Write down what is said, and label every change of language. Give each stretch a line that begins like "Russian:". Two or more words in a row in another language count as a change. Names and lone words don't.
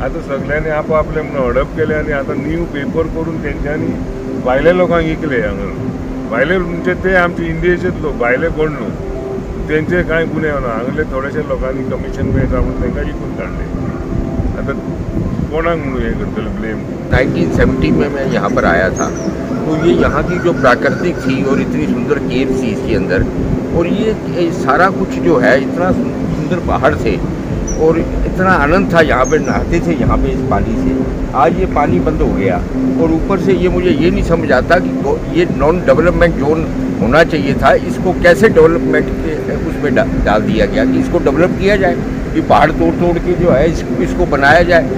Konkani: आतां सगळ्यांनी आपआपले म्हणून हडप केले आनी आतां
English: new paper
Konkani: करून तेंच्यांनी भायल्या लोकांक विकले हांगा। भायले म्हणजे ते आमचे इंडियेचेच लोक, भायले कोण न्हू, तेंचे कांय गुन्हे ना, हांगले थोडेशे लोकांनी कमिशन मेळटा म्हणून तांकां विकून काडले। आतां कोणाक म्हणून हे करतले ब्लेम?
Hindi: 1970 में मैं यहाँ पर आया था, तो ये यहाँ की जो प्राकृतिक थी और इतनी सुंदर केव थी इसके अंदर, और ये सारा कुछ जो है इतना सुंदर पहाड़ थे और इतना आनंद था, यहाँ पे नहाते थे यहाँ पे इस पानी से। आज ये पानी बंद हो गया और ऊपर से ये मुझे ये नहीं समझ आता कि ये
English: non development zone
Hindi: होना चाहिए था, इसको कैसे डेवलपमेंट के उसमें डाल दिया गया कि इसको डेवलप किया जाए, कि पहाड़ तोड़ तोड़ के जो है इसको बनाया जाए।